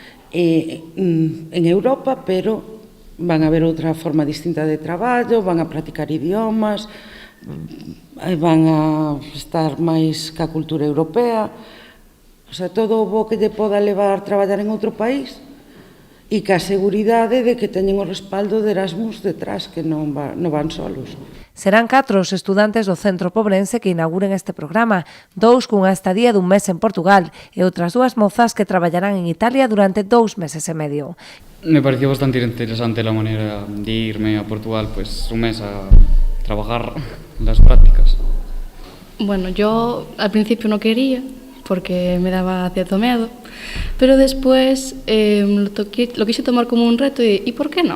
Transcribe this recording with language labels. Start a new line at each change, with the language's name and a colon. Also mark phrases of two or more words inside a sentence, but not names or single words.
Galician: en Europa, pero van a ver outra forma distinta de traballo, van a practicar idiomas, van a estar máis ca cultura europea,
Spanish: o sea,
Galician: todo o bo que lle poda levar a traballar en outro país e ca seguridade de que teñen o respaldo de Erasmus detrás, que non van solos. Serán 4 os estudantes do centro pobrense que inauguren este programa, 2 cunha estadía dun mes en Portugal e outras 2 mozas que traballarán en Italia durante 2 meses e medio.
Spanish: Me pareció bastante interesante la manera de irme a Portugal, pues un mes a trabajar las prácticas. Bueno, yo al principio no quería, porque me daba cierto miedo, pero después lo quise tomar como un reto y ¿por qué no?